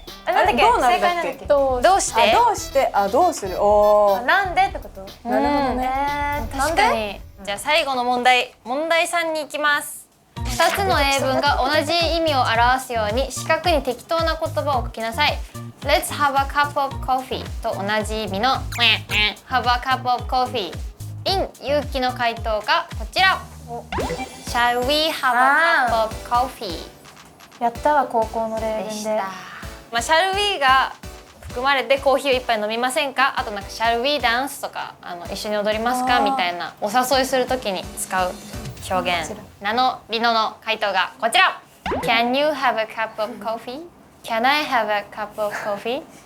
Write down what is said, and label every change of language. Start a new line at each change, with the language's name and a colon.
Japanese: なんだっけ？どうなんだっけ？正解なんだっけ？どうして？どうしてどうする。おお。なんでってこと？なるほどね。確かに。じゃあ最後の問題3に行きます。2つの英文が同じ意味を表すように四角に適当な言葉を書きなさい。
English: Let's have a cup of coffee
Japanese: と同じ意味の
English: have a cup of coffee in
Japanese: 勇気の回答がこちら。
English: Shall we have a cup of coffee
Japanese: やったわ高校の例文で。でした。まあ Shall we が含まれてコーヒーを一杯飲みませんか？あとなんか
English: Shall we dance
Japanese: とか一緒に踊りますかみたいなお誘いするときに使う表現。ナノリノの回答がこちら。
English: Can you have a cup of coffee? Can I have a cup of coffee?